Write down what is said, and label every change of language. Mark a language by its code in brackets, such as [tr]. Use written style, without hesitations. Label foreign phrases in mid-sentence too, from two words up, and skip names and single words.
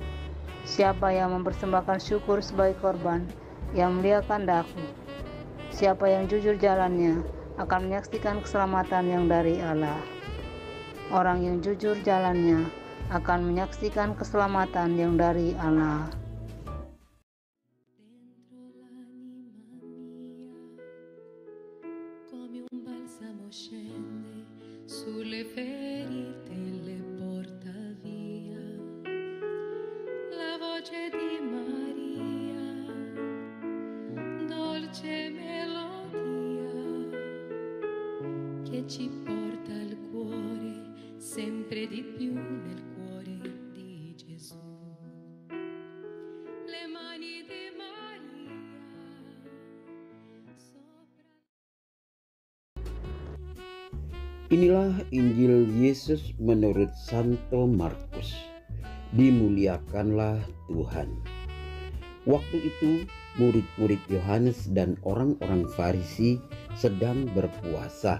[id] Siapa yang mempersembahkan syukur sebagai korban yang memuliakan daku? Siapa yang jujur jalannya akan menyaksikan keselamatan yang dari Allah. Orang yang jujur jalannya akan menyaksikan keselamatan yang dari Allah. [it] Come un balsamo scende sulle ferite e le porta via. La voce di Maria, dolce melodia, che ci porta al cuore sempre di più nel cuore di Gesù. Le mani di Maria sopra. [id] Inilah Injil Yesus menurut Santo Markus. Dimuliakanlah Tuhan. Waktu itu murid-murid Yohanes dan orang-orang Farisi sedang berpuasa.